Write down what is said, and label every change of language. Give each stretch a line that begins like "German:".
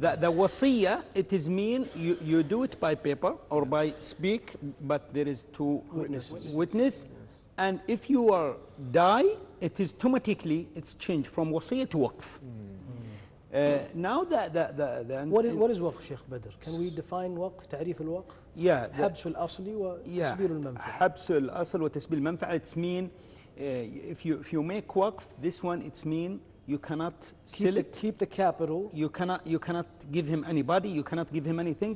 English: The wasiyah, it is mean you do it by paper or by speak, but there is two witness. And if you are die, it is automatically it's changed from wasiyah to waqf. Now what is وقف Sheikh Badr? Can we define وقف,
Arabic: تعريف الوقف?
English: Yeah.
Arabic: حبس الأصل وتسبيل المنفعة. حبس الأصل وتسبيل المنفعة.
English: It's mean if you make waqf, this one it's mean you cannot sell it. Keep the capital. You cannot give him anybody. You cannot give him anything.